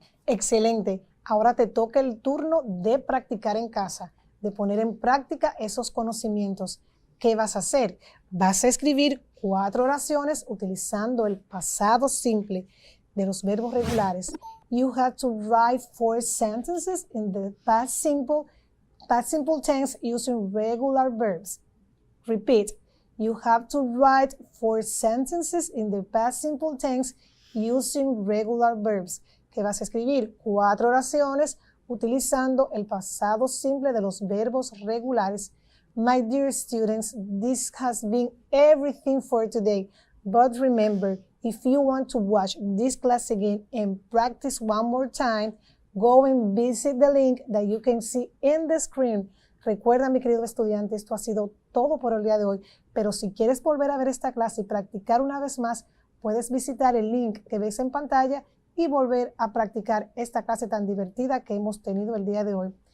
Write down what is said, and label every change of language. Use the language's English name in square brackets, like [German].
[Spanish] Excelente. Ahora te toca el turno de practicar en casa, de poner en práctica esos conocimientos. ¿Qué vas a hacer? Vas a escribir 4 oraciones utilizando el pasado simple de los verbos regulares. [English] You have to write 4 sentences in the past simple tense using regular verbs. Repeat. You have to write 4 sentences in the past simple tense using regular verbs. [Spanish] Que vas a escribir 4 oraciones utilizando el pasado simple de los verbos regulares. [English] My dear students, this has been everything for today. But remember, if you want to watch this class again and practice one more time, go and visit the link that you can see in the screen. [Spanish] Recuerda, mi querido estudiante, esto ha sido todo por el día de hoy, pero si quieres volver a ver esta clase y practicar una vez más, puedes visitar el link que ves en pantalla y volver a practicar esta clase tan divertida que hemos tenido el día de hoy.